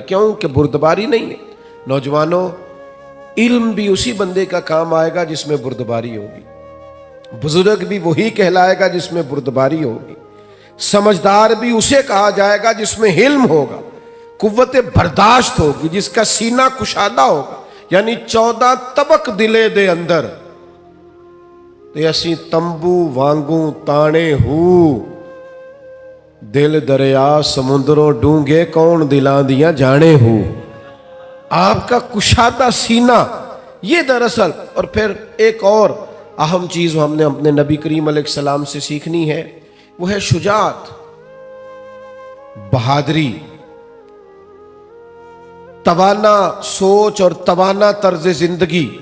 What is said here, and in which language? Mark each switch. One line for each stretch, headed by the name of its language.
Urdu: کیوں کہ بردباری نہیں ہے. نوجوانوں، علم بھی اسی بندے کا کام آئے گا جس میں بردباری ہوگی. بزرگ بھی وہی کہلائے گا جس میں بردباری ہوگی. سمجھدار بھی اسے کہا جائے گا جس میں علم ہوگا، قوت برداشت ہوگی، جس کا سینہ کشادہ ہوگا.
Punjabi: یعنی 14 طبق دلے دے اندر تے اسی تمبو وانگوں تانے ہو، دل دریا سمندروں ڈونگے کون دلاں دیاں جانے ہو.
Urdu: آپ کا کشادہ سینہ یہ دراصل. اور پھر ایک اور اہم چیز ہم نے اپنے نبی کریم علیہ السلام سے سیکھنی ہے، وہ ہے شجاعت، بہادری، توانا سوچ اور توانا طرز زندگی.